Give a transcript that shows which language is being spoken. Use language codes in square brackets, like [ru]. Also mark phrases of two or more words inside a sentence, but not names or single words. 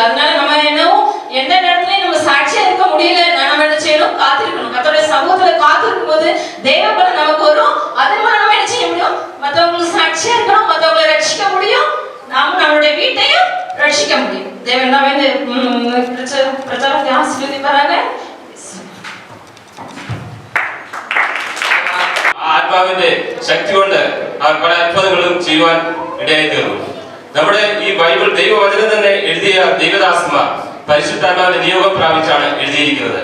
[ta] அதனால நம்ம என்னவும் எந்த நேரத்துலயும் நம்ம சாட்சியா இருக்க முடியல, நம்ம என்ன செய்யணும்? காத்திருக்கணும். கர்த்தருடைய சமூகத்துல காத்திருக்கும் போது தேவ பலன் நமக்கு வரும். அதன் மூலம் நம்ம என்ன செய்ய முடியும்? மற்றவங்களுக்கு சாட்சியா இருக்கணும், மற்றவங்களை ரட்சிக்க முடியும், நாம நம்மளுடைய வீட்டையும் ரட்சிக்க முடியும். தேவன் நாம இந்த பிரச்சாரத்தை ஆசீர்வதிப்பாராக. [ml] ആത്മാവിന്റെ ശക്തി കൊണ്ട് അവർ പല അത്ഭുതങ്ങളും ചെയ്യുവാൻ ഇടയായി തീർന്നു. നമ്മുടെ ഈ ബൈബിൾ ദൈവവചനം തന്നെ എഴുതിയ ദൈവദാസന്മാർ പരിശുദ്ധാത്മാവിന്റെ നിയോഗം പ്രാപിച്ചാണ് എഴുതിയിരിക്കുന്നത്.